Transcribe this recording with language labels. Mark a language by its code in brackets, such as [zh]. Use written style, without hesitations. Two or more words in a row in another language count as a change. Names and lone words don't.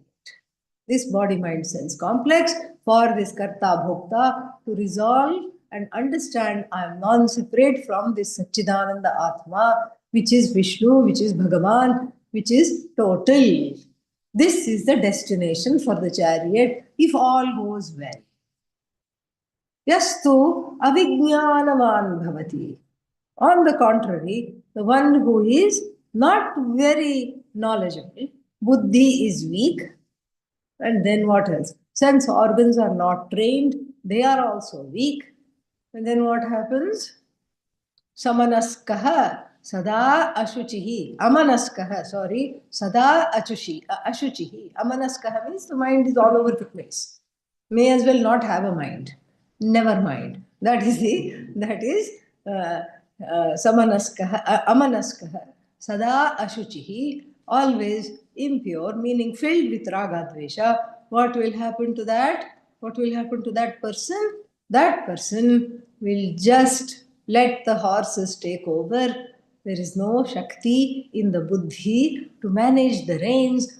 [en] This body-mind-sense complex, for this [sa] Karta Bhokta [en] to resolve and understand I am non-separate from this [sa] Satchidananda Atma, [en] which is Vishnu, which is Bhagavan, which is total. This is the destination for the chariot if all goes well. [sa] Yastu avijnanavan bhavati. [en] On the contrary, the one who is not very knowledgeable, buddhi is weak, and then what else? Sense organs are not trained, they are also weak. And then what happens? [sa] Samanaskaha sada ashuchihi. Amanaskaha, sorry, sada ashuchihi. [en] Amanaskaha means the mind is all over the place. May as well not have a mind. Never mind. That is [sa] samanaskaha, amanaskaha. Sada ashuchihi. [en] Always impure, meaning filled with [sa] raga dvesha. [en] What will happen to that? What will happen to that person? That person will just let the horses take over. There is no Shakti in the buddhi to manage the reins.